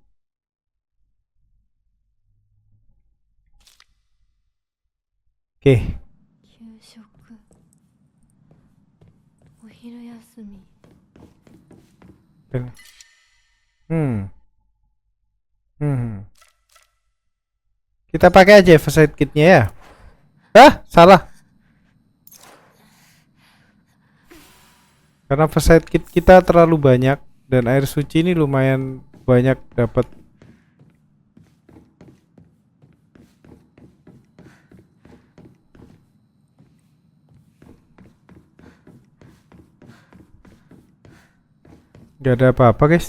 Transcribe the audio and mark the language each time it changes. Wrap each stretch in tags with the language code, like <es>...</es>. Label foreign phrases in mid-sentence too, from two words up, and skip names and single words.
<id>Oke.</id> <ja>給食お昼休み Hmm. Hmm.</ja> <id>Kita pakai aja</id> <en>first aid kitnya</en> <id>ya. Ah, salah. Karena</id> <en>first aid kit</en> <id>kita terlalu banyak dan air suci ini lumayan banyak dapat. Gak ada apa-apa guys.</id>